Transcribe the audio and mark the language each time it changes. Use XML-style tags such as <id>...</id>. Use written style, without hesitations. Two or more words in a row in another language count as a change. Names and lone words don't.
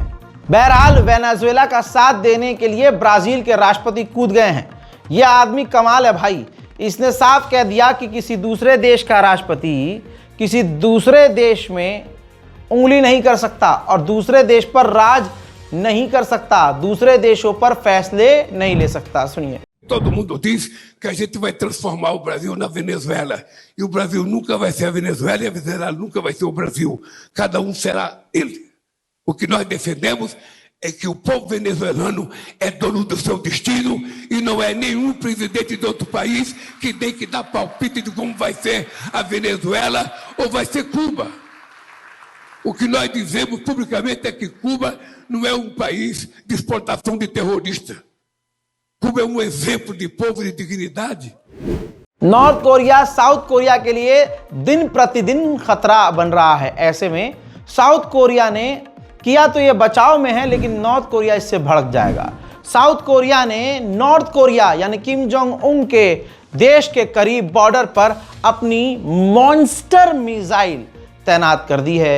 <hi>बहरहाल वेनेजुएला का साथ देने के लिए ब्राज़ील के राष्ट्रपति कूद गए हैं। ये आदमी कमाल है भाई, इसने साफ कह दिया कि किसी दूसरे देश का राष्ट्रपति किसी दूसरे देश में उंगली नहीं कर सकता और दूसरे देश पर राज नहीं कर सकता, दूसरे देशों पर फैसले नहीं ले सकता। सुनिए।</hi> <pt>Todo mundo diz que a gente vai transformar o Brasil na Venezuela. E o Brasil nunca vai ser a Venezuela e a Venezuela nunca vai ser o Brasil. Cada um será ele. O que nós defendemos é que o povo venezuelano é dono do seu destino e não é nenhum presidente de outro país que tem que dar palpite de como vai ser a Venezuela ou vai ser Cuba. O que nós dizemos publicamente é que Cuba não é um país de exportação de terrorista. Cuba é um exemplo de povo de dignidade.</pt> <hi>नॉर्थ कोरिया साउथ कोरिया के लिए दिन प्रतिदिन खतरा बन रहा है। ऐसे में साउथ कोरिया ने किया तो ये बचाव में है, लेकिन नॉर्थ कोरिया इससे भड़क जाएगा। साउथ कोरिया ने नॉर्थ कोरिया यानी किम जोंग उन के देश के करीब बॉर्डर पर अपनी मॉन्स्टर मिसाइल तैनात कर दी है।</hi>